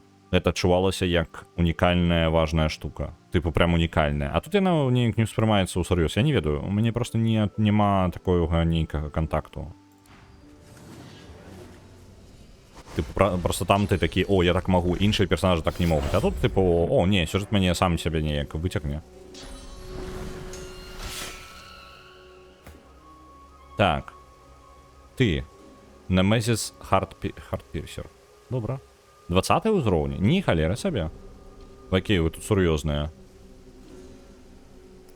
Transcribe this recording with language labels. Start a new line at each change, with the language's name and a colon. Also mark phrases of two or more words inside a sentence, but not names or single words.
Belarusian: Гэта адчувалася як унікальная, важная штука. Тыпу, прям унікальная. А тут яна неяк не ўспрымаецца ўсур'ёз. Я не ведаю, у мяне проста няма такога нейкага кантакту. Типу, просто там ты такі, о, я так могу, іншыя персонажы так не могуць. А тут, типу, о, не, сюжет мяне сам сябе неяк выцягне. Так. Ты. Немезіс Хардпірсер. Добра. 20-й ўзроўні? Не, халера сабе. Якія вы тут сур'ёзныя.